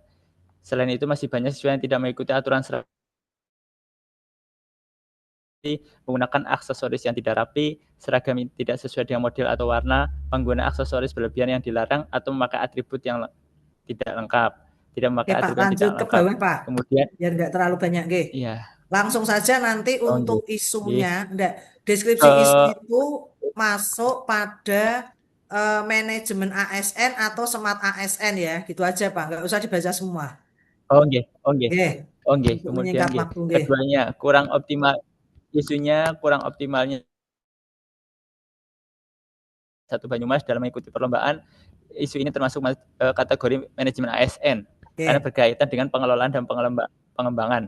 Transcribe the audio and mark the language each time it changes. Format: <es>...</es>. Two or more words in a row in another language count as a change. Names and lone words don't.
<id>Selain itu masih banyak siswa yang tidak mengikuti aturan menggunakan aksesoris yang tidak rapi, seragam yang tidak sesuai dengan model atau warna, penggunaan aksesoris berlebihan yang dilarang, atau memakai atribut yang tidak lengkap. Tidak Oke memakai Pak, atribut yang lanjut tidak ke lengkap. bawah Pak, Kemudian, biar nggak terlalu banyak. Oke. iya, Langsung saja nanti oh untuk nggih, isunya, nggih. enggak, deskripsi isu Eh, itu masuk pada manajemen ASN atau smart ASN ya, gitu aja Pak, nggak usah dibaca semua. oh nggih, oh nggih, Oke, oh nggih. untuk Kemudian menyingkat nggih, waktu, oke. keduanya kurang optimal, isunya kurang optimalnya 1 Banyumas dalam mengikuti perlombaan. Isu ini termasuk kategori manajemen ASN karena Oke, berkaitan dengan pengelolaan dan pengembangan</id>